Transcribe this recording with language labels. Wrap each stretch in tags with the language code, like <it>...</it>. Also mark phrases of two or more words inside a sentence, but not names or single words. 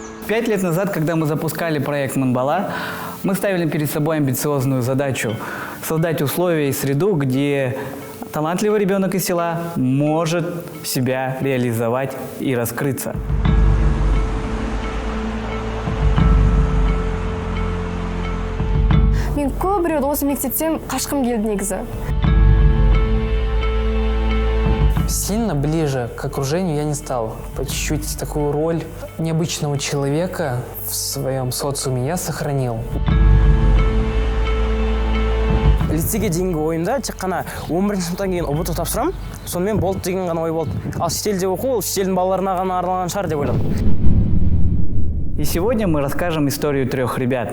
<ru>5 лет назад, когда мы запускали проект «Манбала», мы ставили перед собой амбициозную задачу – создать условия и среду, где талантливый ребенок из села может себя реализовать и раскрыться.</ru> <kk>Мен көп рет осы мектептен қашқым келді негізі.</kk> <ru>Сильно ближе к окружению я не стал. По чуть-чуть такую роль необычного человека в своем социуме я сохранил.</ru> <kk>Лицейге дейінгі ойымда тек қана 11-ші сыныптан кейін ұбт тапсырамын, сонымен болды деген ғана ой болды. Ал шетелде оқу, ол шетелдің балаларына ғана арналған шығар деп ойладым.</kk> <ru>И сегодня мы расскажем историю 3 ребят.</ru>